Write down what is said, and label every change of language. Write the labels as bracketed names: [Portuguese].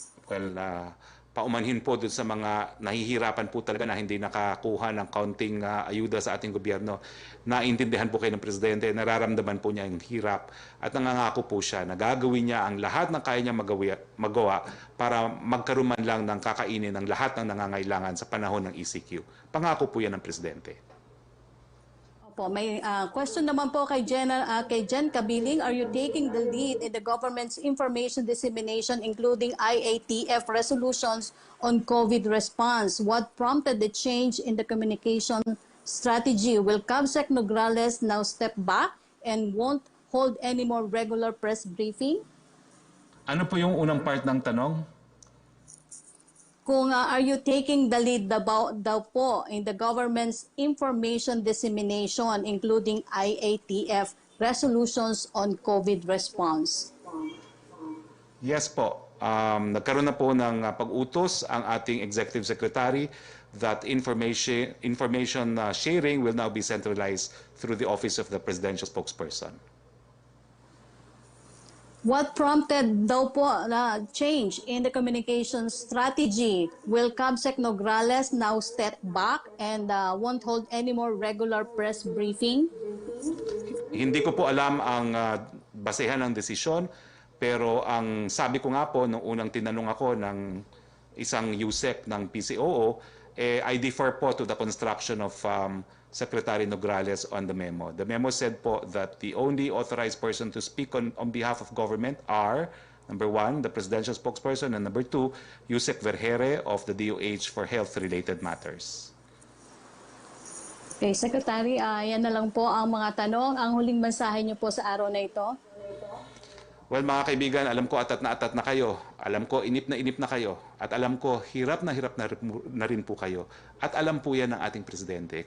[Filipino] Well, paumanhin po dun sa mga nahihirapan po talaga na hindi nakakuha ng kaunting ayuda sa ating gobyerno. Naintindihan po kayo ng Presidente, nararamdaman po niya yung hirap at nangangako po siya na gagawin niya ang lahat ng kaya niya magawa para magkaroon man lang ng kakainin ng lahat ng nangangailangan sa panahon ng ECQ. Pangako po yan ng Presidente. May question naman po kay Jen Kabiling. [English] Are you taking the lead in the government's information dissemination including IATF resolutions on COVID response? What prompted the change in the communication strategy? Will CABSEC Nograles now step back and won't hold any more regular press briefing? [Filipino] Ano po yung unang part ng tanong? Kung [English] are you taking the lead [Filipino] daw po [English] in the government's information dissemination including IATF resolutions on COVID response? Yes po. [Filipino] Nagkaroon na po ng pag-utos ang ating [English] Executive Secretary that information sharing will now be centralized through the Office of the Presidential Spokesperson. What prompted [Filipino] daw po na [English] change in the communication strategy? Will CABSEC Nograles now step back and won't hold any more regular press briefing? [Filipino] Hindi ko po alam ang basehan ng desisyon, pero ang sabi ko nga po nung unang tinanong ako ng isang USEC ng PCOO, [English] I defer po to the construction of Secretary Nograles on the memo. The memo said po that the only authorized person to speak on behalf of government are, number one, the presidential spokesperson, and number two, Yusek Vergere of the DOH for health-related matters. [Filipino] Okay, Secretary, yan na lang po ang mga tanong. Ang huling mensahe niyo po sa araw na ito? Well, mga kaibigan, alam ko atat na kayo. Alam ko inip na kayo. At alam ko hirap na rin po kayo. At alam po yan ng ating Presidente.